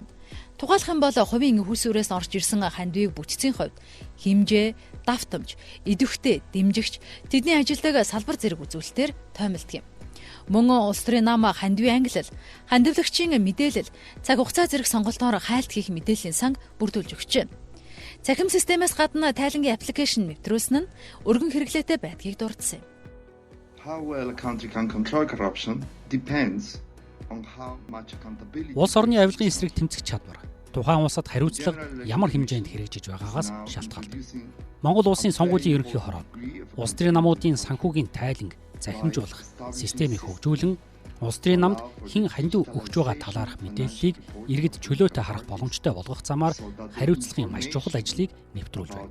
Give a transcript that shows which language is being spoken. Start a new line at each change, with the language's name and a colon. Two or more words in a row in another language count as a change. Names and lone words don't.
Mongolian: Тухайлах юм бол хувийн хүйсүүрээс орж ирсэн хандивыг бүтцийн хувьд хэмжээ, давтамж, идэвхтэй, дэмжигч, тэдний ажилдаг салбар зэрэг үзүүлэлтээр тоймолдог юм. Мөн улс төрийн нам хандивын ангилал, хандивлагчийн мэдээлэл, цаг хугацаа зэрэг сонголтоор хайлт хийх мэдээллийн санг бүрдүүлж өгч байна. Цахим системээс гадна тайлангийн аппликейшн нэвтрүүлсэн нь өргөн хэрэглээтэй байдгийг дурдсан юм.
English: How well a country can control corruption depends on how much accountability.
Mongolian: Улс орны авилгын эсрэг тэмцэх чадвар тухайн улсад хариуцлага ямар хэмжээнд хэрэгжиж байгаагаас шалтгаалдаг. Монгол улсын сонгуулийн ерөнхий хороо улс төрийн намуудын санхүүгийн тайланг захимжуулах системийг хөгжүүлэн Улс төрийн намд хэн хандив өгч байгаа талаарх мэдээллийг иргэд чөлөөтэй харах боломжтой болгох замаар хариуцлагын маш чухал ажлыг нэвтрүүлж байна.